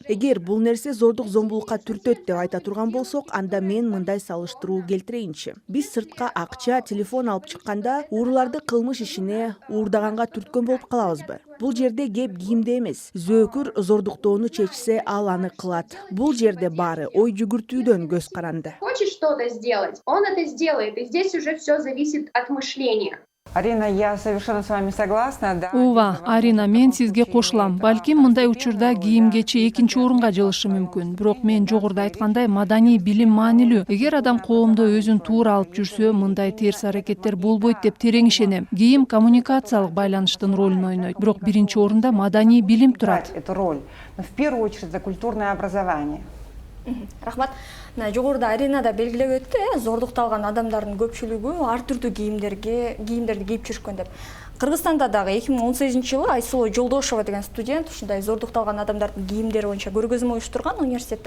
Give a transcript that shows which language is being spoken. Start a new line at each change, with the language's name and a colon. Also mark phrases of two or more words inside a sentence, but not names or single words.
Kyrgyz: Эгер бул нерсе зордук зомбулукка түртөт деп айта турган болсок, анда мен мындай салыштыруу келтирейинчи. Биз сыртка акча, телефон алып чыкканда ууруларды кылмыш ишине, уурдаганга түрткөн болуп калабызбы? Бул жерде кеп кийимде эмес. Зөөкүр зордуктоону чечсе, ал аны кылат. Бул жерде баары ой жүгүртүүдөн көз каранды.
Russian: Хочет что-то сделать, он это сделает, и здесь уже все зависит от мышления. Арина, я совершенно с вами согласна. Да.
Kyrgyz: Ооба, Арина, мен сизге кошулам. Балким мындай учурда кийимгечи экинчи орунга жылышы мүмкүн. Бирок мен жогоруда айткандай маданий билим маанилүү. Эгер адам коомдо өзүн туура алып жүрсө, мындай терс аракеттер болбойт деп терең ишенем. Кийим коммуникациялык байланыштын ролун ойнойт. Бирок биринчи орунда маданий билим турат.
Russian: Эту роль. Но в первую очередь за культурное образование.
Kyrgyz: Рахмат. Жогоруда Арина да белгилеп өттү, зордукталган адамдардын көпчүлүгү ар түрдүү кийимдерди кийип жүрүшкөн деп. Кыргызстанда дагы 2018-жылы Айсулуу Жолдошова деген студент ушундай зордукталган адамдардын кийимдери боюнча көргөзмө уюштурган университетте.